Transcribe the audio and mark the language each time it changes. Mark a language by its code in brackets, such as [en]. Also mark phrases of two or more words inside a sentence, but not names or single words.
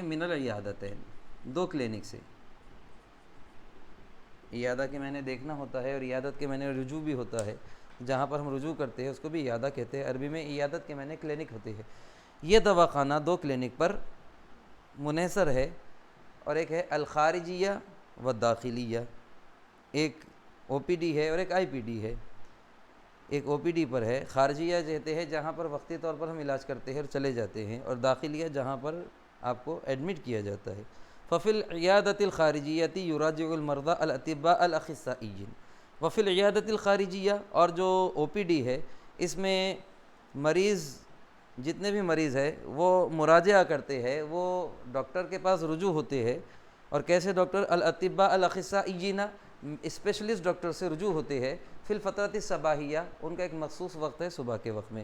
[ar] من العیادتین، [ur] 2 clinic سے. عیادہ کے معنی دیکھنا ہوتا ہے، اور عیادت کے معنی رجوع بھی ہوتا ہے. جہاں پر ہم رجوع کرتے ہیں اس کو بھی عیادہ کہتے ہیں. عربی میں عیادت کے معنی کلینک ہوتی ہے. یہ دواخانہ 2 clinic پر منحصر ہے، اور ایک ہے [ar] الخارجیہ و داخلیہ، [ur] ایک او پی ڈی ہے اور ایک آئی پی ڈی ہے. ایک او پی ڈی پر ہے، خارجیہ کہتے ہیں جہاں پر وقتی طور پر ہم علاج کرتے ہیں اور چلے جاتے ہیں، اور داخلیہ جہاں پر آپ کو ایڈمٹ کیا جاتا ہے. [ar] ففی العیادۃ الخارجیۃ یراجع المرضى الاطباء الاخصائیین. وفی العیادۃ الخارجیہ، [ur] اور جو او پی ڈی ہے اس میں مریض، جتنے بھی مریض ہیں وہ مراجعہ کرتے ہیں، وہ ڈاکٹر کے پاس رجوع ہوتے ہیں. اور کیسے ڈاکٹر؟ [ar] الاطباء الاخصائیین، [en] specialist doctor [ur] سے رجوع ہوتے ہیں. [ar] فی الفترۃ الصباحیہ، [ur] ان کا ایک مخصوص وقت ہے صبح کے وقت میں.